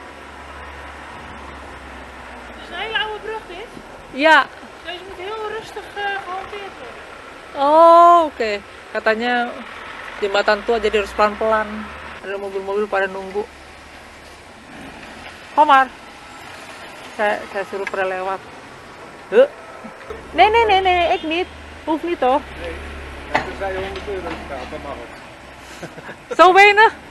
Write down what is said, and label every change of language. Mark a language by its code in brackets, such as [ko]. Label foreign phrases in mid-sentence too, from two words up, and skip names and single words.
[nl] Het is een hele oude brug dit. Ja. Deze moet heel rustig [id] Oh, oke. Katanya jembatan tua jadi harus pelan-pelan. Ada mobil-mobil pada nunggu. Komar, saya suruh pada lewat. [nl] Huh? Nee, ik niet. Hoeft niet toch? Het is €100 betaald, dat mag het. Zo weinig?